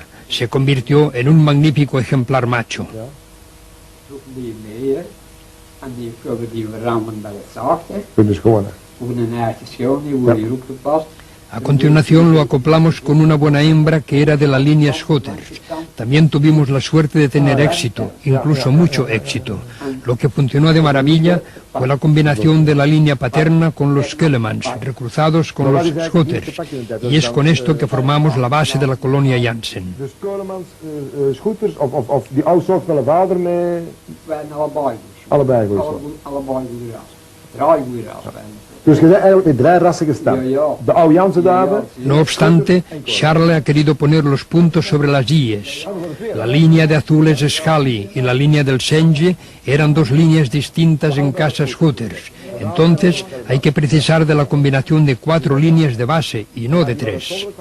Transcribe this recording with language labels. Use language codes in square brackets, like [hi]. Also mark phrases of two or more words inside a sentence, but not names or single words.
[es] Se convirtió en un magnífico ejemplar macho. A continuación lo acoplamos con una buena hembra que era de la línea Scooters. También tuvimos la suerte de tener éxito, incluso mucho éxito. Lo que funcionó de maravilla fue la combinación de la línea paterna con los Kellemans, recruzados con los Scooters. Y es con esto que formamos la base de la colonia Jansen. [nl] Dus Keulemans, Scooters, of die oude soort van de vader mee? Allebei goede soorten. Dus je bent eigenlijk met 3 rassen gestart. De oude Jansen daven. [es] No obstante, Charles ha querido poner los puntos sobre las IES. La línea de azules Scali y la línea del Senge eran 2 líneas distintas en casa Scooters. Entonces hay que precisar de la combinación de 4 líneas de base y no de 3.